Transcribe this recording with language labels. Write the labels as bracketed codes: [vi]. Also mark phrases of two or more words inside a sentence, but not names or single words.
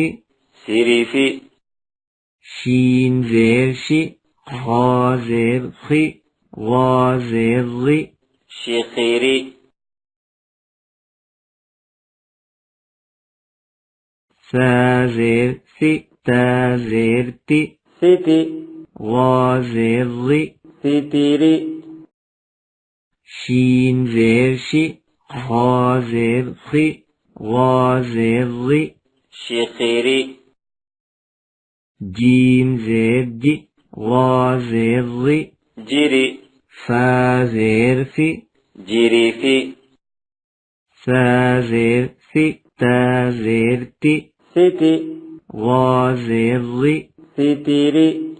[ur] सिरीफी شین زیر شی خا زیر خی غا زیر زی शिखीरी سا زیر سی تا زیر تی सिती غا زیر زی सितीरी شين زير شي غا زير خي غا زير ري شخيري جيم زير جي غا زير ري جيري فا زير في جيريفي سا زير في تا زير تي سيتي غا زير ري سيتيري